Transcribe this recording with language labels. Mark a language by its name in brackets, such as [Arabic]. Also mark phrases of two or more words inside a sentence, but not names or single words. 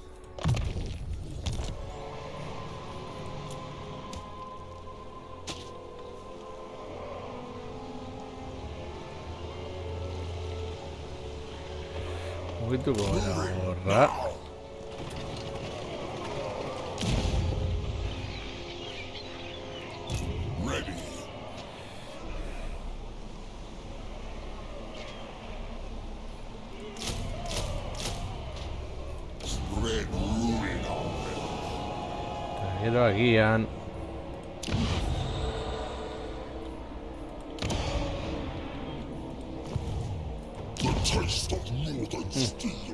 [Basque] Mugituko gara horra. [English] Ready. Spread ruin on them. [Basque] Eta gero agian [English] The taste of northern steel.